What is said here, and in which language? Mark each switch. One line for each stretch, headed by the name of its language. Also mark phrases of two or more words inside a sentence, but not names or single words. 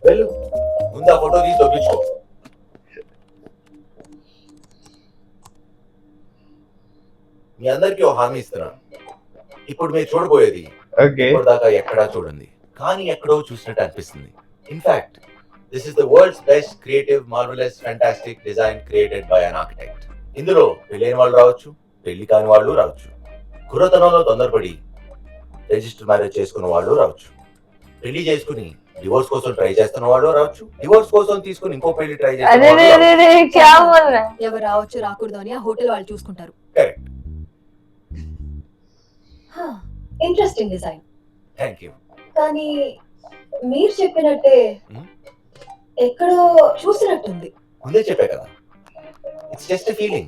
Telugu: వెళ్ళు ముందు ఆ ఫోటో తీసి దొప్పించుకో మీ అందరికీ ఓ హామీ ఇస్తున్నా ఇప్పుడు మీరు చూడబోయేది Okay. ఇప్పటిదాకా ఎక్కడా చూడండి కానీ ఎక్కడో చూసినట్టు అనిపిస్తుంది
English: in fact this is the world's best creative marvelous fantastic design created by an architect
Telugu: ఇందులో పెళ్ళైన వాళ్ళు రావచ్చు పెళ్లి కాని వాళ్ళు రావచ్చు కుర్రతనంలో తొందరపడి
English: register marriage
Telugu: చేసుకున్న వాళ్ళు రావచ్చు పెళ్లి చేసుకుని డివోర్స్ కోసం ట్రై చేస్తున్న వాళ్ళు రావచ్చు డివోర్స్ కోసం తీసుకుని ఇంకో పెళ్లి ట్రై अरे చేస్తున్న
Hindi: रे रे रे क्या बोल रहा है?
Telugu: ఎవరు రావచ్చు రాకూడదు అని ఆ హోటల్ వాళ్ళు చూసుకుంటారు. కరెక్ట్
English: interesting design. thank you
Telugu: కానీ మీరు చెప్పినట్టే Hmm? ఎక్కడో చూసినట్టుంది. ముందే చెప్పే కదా
English: it's just feeling